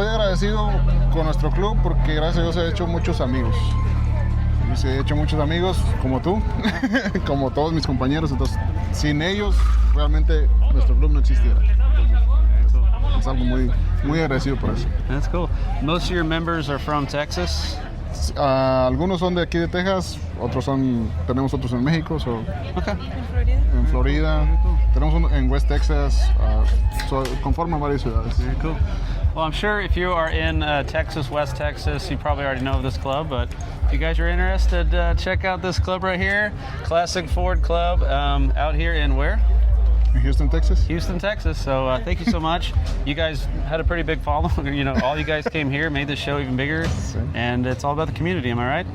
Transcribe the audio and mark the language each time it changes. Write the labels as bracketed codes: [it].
[es] Estoy agradecido con nuestro club porque gracias a Dios he hecho muchos amigos. He hecho muchos amigos como tú, como todos mis compañeros. Entonces, sin ellos, realmente nuestro club no existiera. Es algo muy agradecido por eso. [en] That's cool. Most of your members are from Texas? [es] Algunos son de aquí de Texas, tenemos otros en México. [en] Okay. [es] En Florida. Tenemos uno en West Texas. Conforman varias ciudades. [en] Very cool. Well, I'm sure if you are in Texas, West Texas, you probably already know of this club, but if you guys are interested, check out this club right here, Classic Ford Club, out here in where? In Houston, Texas. Houston, Texas. So thank you so much. You guys had a pretty big following. All you guys came here, made this show even bigger, and it's all about the community. Am I right?